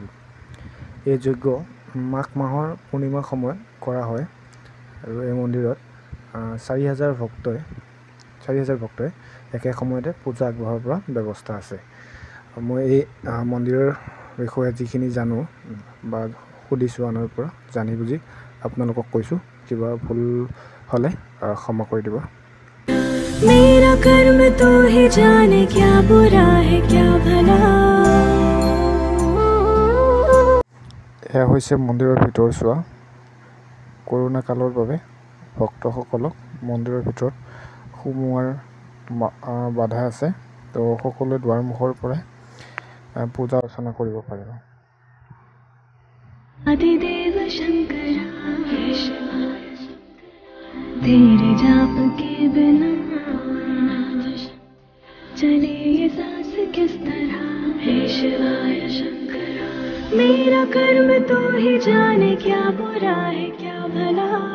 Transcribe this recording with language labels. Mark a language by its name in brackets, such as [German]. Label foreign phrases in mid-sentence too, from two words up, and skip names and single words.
[Assamese] এই যজ্ঞ মাঘ মাহৰ পূৰ্ণিমাৰ সময়ত কৰা হয় আৰু এই মন্দিৰত 4000 ভক্তই একে সময়তে পূজা আগবঢ়াৰ পৰা ব্যৱস্থা আছে। মই এই মন্দিৰৰ বিষয়ে যিখিনি জানো বা সুধিছোঁ আনৰ পৰা জানি বুজি আপোনালোকক কৈছোঁ। কিবা ভুল হ'লে ক্ষমা কৰি দিব। [Hindi] मेरा कर्म तो ही जाने क्या बुरा है क्या भला। [Assamese] এয়া হৈছে মন্দিৰৰ ভিতৰচোৱা। কৰোণা কালৰ বাবে ভক্তসকলক মন্দিৰৰ ভিতৰত সোমোৱাৰ বাধা আছে, তো সকলোৱে দুৱাৰমুখৰ পৰাই পূজা অৰ্চনা কৰিব পাৰিব। [Hindi] आदिदेव शंकर तेरे जाप के बिना चले ये सांस किस तरह। हे शिवाय शंकर मेरा कर्म तो ही जाने क्या बुरा है क्या भला